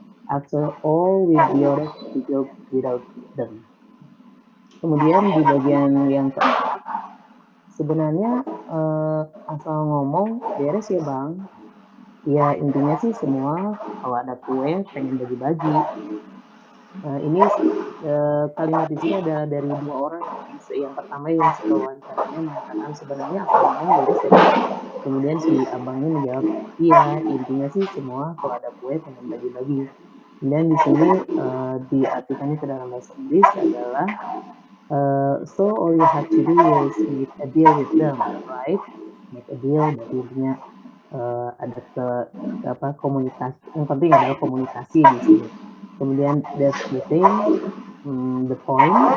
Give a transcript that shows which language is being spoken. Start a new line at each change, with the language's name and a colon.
English: After all, we'd be out of the job without them.
Indonesian: Kemudian di bagian yang keempat, sebenarnya asal ngomong beres ya bang. Ya intinya sih semua kalau ada kue pengen bagi-bagi. Ini kalimat di sini adalah dari dua orang. Yang pertama yang wawancaranya mengatakan sebenarnya asal ngomong beres ya. Kemudian si abangnya menjawab, iya intinya sih semua kalau ada kue pengen bagi-bagi. Dan di sini diartikannya ke dalam bahasa Inggris adalah
English: so all you have to do is make a deal with them, right? Make a deal,
Indonesian: berarti intinya ada komunikasi. Yang penting adalah komunikasi di sini.
English: Kemudian that's the thing, the point.